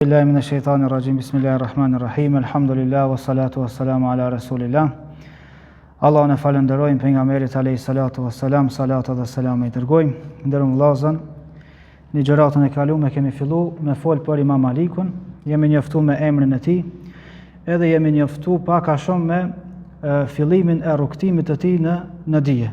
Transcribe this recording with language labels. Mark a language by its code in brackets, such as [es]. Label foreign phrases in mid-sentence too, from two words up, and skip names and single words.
[ar] بالله من الشيطان الرجيم. بسم الله الرحمن الرحيم. الحمد لله والصلاة والسلام على رسول الله. [sq] Allahun e falenderojmë pejgamberit [ar] عليه الصلاة والسلام, [sq] salatu dhe selam i dërgojmë. Nderuar vëllezër, në gjëratën e kaluar kemi filluar me fol për Imam Malikun, jemi njoftuar me emrin e tij, edhe jemi njoftuar pak a shumë me fillimin e rrugtimit të tij në dije.